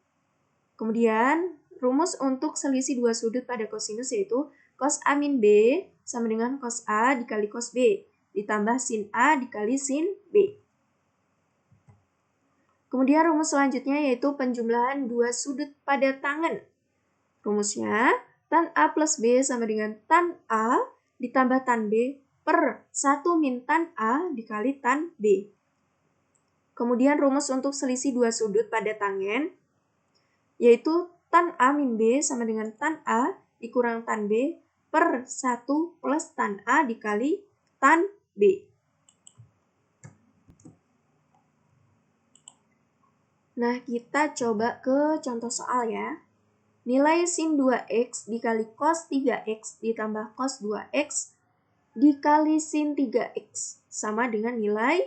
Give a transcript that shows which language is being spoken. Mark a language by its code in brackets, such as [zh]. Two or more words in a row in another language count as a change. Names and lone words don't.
[id] Kemudian rumus untuk selisih dua sudut pada kosinus yaitu cos A min B sama dengan cos A dikali cos B ditambah sin A dikali sin B. Kemudian rumus selanjutnya yaitu penjumlahan dua sudut pada tangen. Rumusnya tan A plus B sama dengan tan A ditambah tan B per 1 min tan A dikali tan B. Kemudian rumus untuk selisih dua sudut pada tangen yaitu tan A min B sama dengan tan A dikurang tan B per 1 plus tan A dikali tan B. Nah, kita coba ke contoh soal ya. Nilai sin 2x dikali cos 3x ditambah cos 2x dikali sin 3x sama dengan nilai.